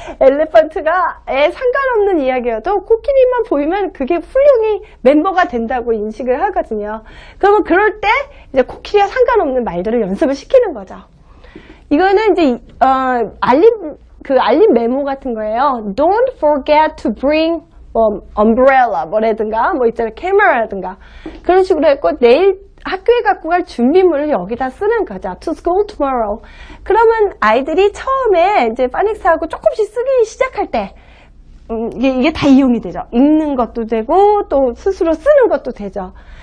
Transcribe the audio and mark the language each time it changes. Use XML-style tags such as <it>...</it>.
<ko>엘레펀트가에 상관없는 이야기여도 코끼리만 보이면 그게 훌륭히 멤버가 된다고 인식을 하거든요. 그러면 그럴 때 이제 코끼리와 상관없는 말들을 연습을 시키는 거죠. 이거는 이제 알림 메모 같은 거예요.</ko> <en>Don't forget to bring umbrella</en> <ko>뭐라든가 뭐 있잖아요. camera라든가 그런 식으로 했고 내일 학교에 갖고 갈 준비물을 여기다 쓰는 거죠.</ko> <en>To school tomorrow.</en> <ko>그러면 아이들이 처음에 이제 파닉스하고 조금씩 쓰기 시작할 때 이게 다 이용이 되죠. 읽는 것도 되고 또 스스로 쓰는 것도 되죠.</ko>